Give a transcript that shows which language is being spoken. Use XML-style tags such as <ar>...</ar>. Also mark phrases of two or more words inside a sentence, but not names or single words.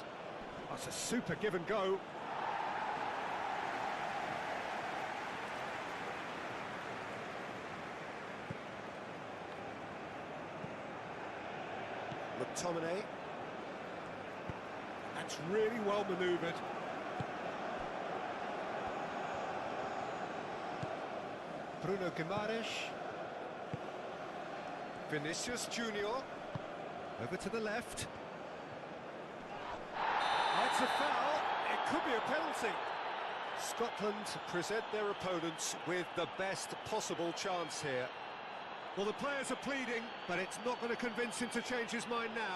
<en>That's a super give and go. McTominay. That's really well manoeuvred. Bruno Guimaraes. Vinicius Junior. Over to the left. That's a foul. It could be a penalty. Scotland present their opponents with the best possible chance here. Well, the players are pleading, but it's not going to convince him to change his mind now.</en>